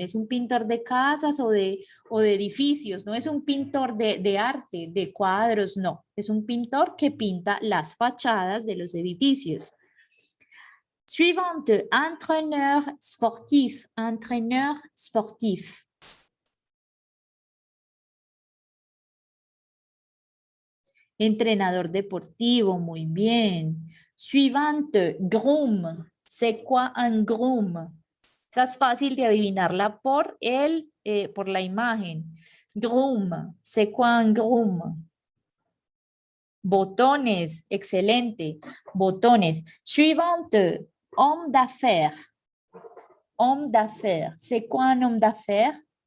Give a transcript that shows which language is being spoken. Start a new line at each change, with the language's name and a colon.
Spanish: ¿Es un pintor de casas o de edificios? No es un pintor de arte, de cuadros, no. Es un pintor que pinta las fachadas de los edificios.
French: Suivante, entraîneur sportif. Entraîneur sportif.
Spanish: Entrenador deportivo, muy bien.
French: Suivante, groom. C'est quoi un groom?
Spanish: Esa es fácil de adivinarla por la imagen.
French: Groom, c'est quoi un groom?
Spanish: Botones, excelente. Botones.
French: Suivante, homme d'affaires. Homme d'affaires. C'est quoi un homme d'affaires?